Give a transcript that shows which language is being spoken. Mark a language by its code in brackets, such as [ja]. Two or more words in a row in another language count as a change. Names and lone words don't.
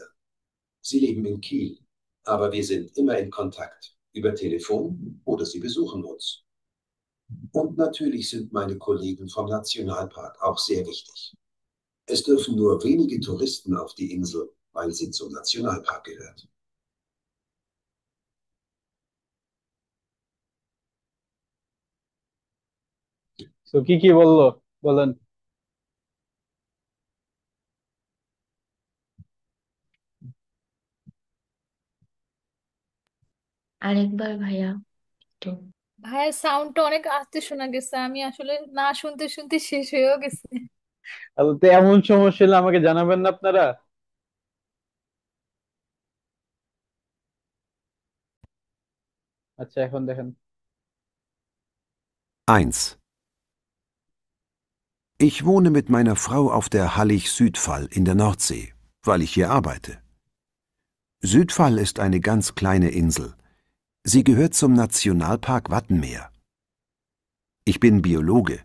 [de] Sie leben in Kiel, aber wir sind immer in Kontakt, über Telefon oder sie besuchen uns. Und natürlich sind meine Kollegen vom Nationalpark auch sehr wichtig. Es dürfen nur wenige Touristen auf die Insel, weil sie zum Nationalpark gehört. [bn] তো কি কি বললো বলেন। আরেকবার ভাইয়া একটু। ভাইয়ের সাউন্ডটা অনেক আস্তে শোনা গেছে, আমি আসলে না শুনতে শুনতে শেষ হয়েও গেছে। আচ্ছা, তো এমন সমস্যা হলে আমাকে জানাবেন না আপনারা? আচ্ছা, এখন দেখেন। 1. [de] Ich wohne mit meiner Frau auf der Hallig-Südfall in der Nordsee, weil ich hier arbeite. Südfall ist eine ganz kleine Insel. Sie gehört zum Nationalpark Wattenmeer. Ich bin Biologe.